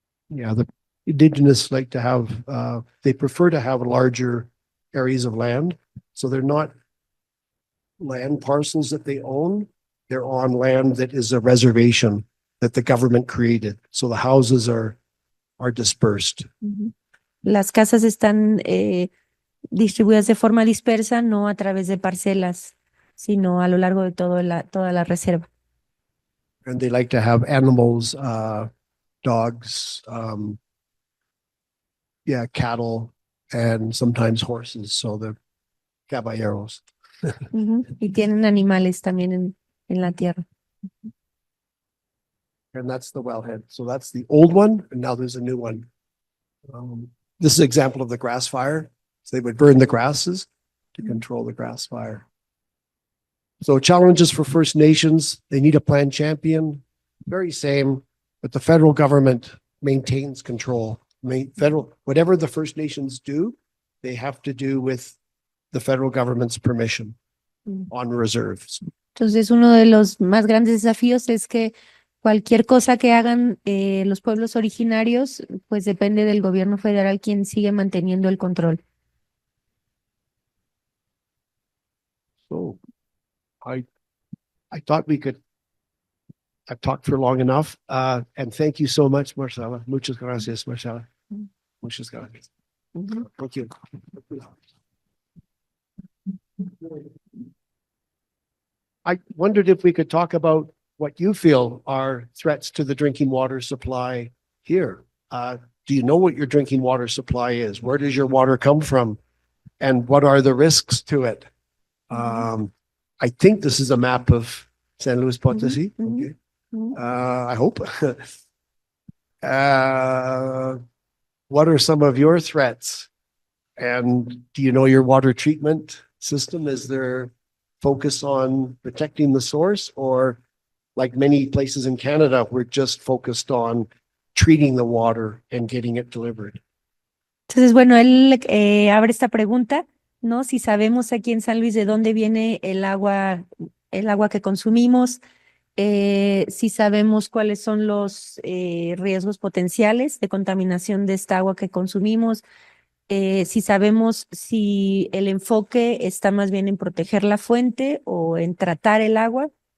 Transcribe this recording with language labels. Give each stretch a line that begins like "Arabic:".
English: Yeah, the indigenous like to have, they prefer to have larger areas of land. So they're not land parcels that they own. They're on land that is a reservation that the government created. So the houses are dispersed. Ujú.
Spanish: Las casas están distribuidas de forma dispersa, no a través de parcelas, sino a lo largo de toda la reserva.
English: And they like to have animals, dogs, cattle, and sometimes horses. So the caballeros. Ujú.
Spanish: Y tienen animales también en la tierra.
English: And that's the wellhead. So that's the old one, and now there's a new one. This is an example of the grass fire. So they would burn the grasses to control the grass fire. So challenges for First Nations, they need a plan champion, very same, but the federal government maintains control. Whatever the First Nations do, they have to do with the federal government's permission on reserves.
Spanish: Entonces, uno de los más grandes desafíos es que cualquier cosa que hagan los pueblos originarios, pues depende del gobierno federal quien sigue manteniendo el control.
English: So I thought I've talked for long enough. And thank you so much, Marcela.
Spanish: Muchas gracias, Marcela. Muchas gracias.
English: Thank you. I wondered if we could talk about what you feel are threats to the drinking water supply here. Do you know what your drinking water supply is? Where does your water come from? And what are the risks to it? I think this is a map of San Luis Potosí. Okay. I hope. What are some of your threats? And do you know your water treatment system? Is there focus on protecting the source, or like many places in Canada, we're just focused on treating the water and getting it delivered?
Spanish: Entonces, bueno, él abre esta pregunta, ¿no? Si sabemos aquí en San Luis de dónde viene el agua que consumimos, si sabemos cuáles son los riesgos potenciales de contaminación de esta agua que consumimos, si sabemos si el enfoque está más bien en proteger la fuente o en tratar el agua.